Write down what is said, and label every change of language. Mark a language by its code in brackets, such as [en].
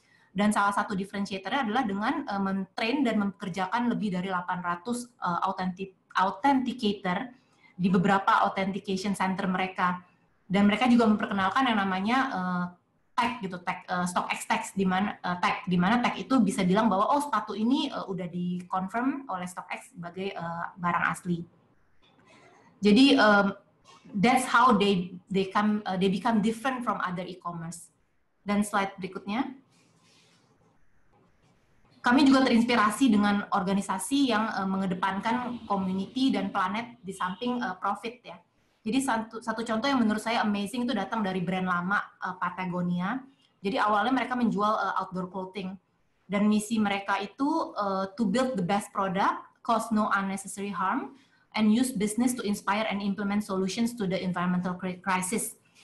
[id] Dan salah satu differentiator-nya adalah dengan men-train dan mempekerjakan lebih dari 800 authenticator di beberapa authentication center mereka. Dan mereka juga memperkenalkan yang namanya tag gitu, tag StockX tag, di mana tag itu bisa bilang bahwa oh sepatu ini udah di-confirm oleh StockX sebagai barang asli. [en] Jadi that's how they become different from other e-commerce. [id] Dan slide berikutnya. Kami juga terinspirasi dengan organisasi yang mengedepankan community dan planet di samping profit ya. Jadi satu contoh yang menurut saya amazing itu datang dari brand lama Patagonia. Jadi awalnya mereka menjual outdoor clothing dan misi mereka itu [en] to build the best product, cause no unnecessary harm, and use business to inspire and implement solutions to the environmental crisis.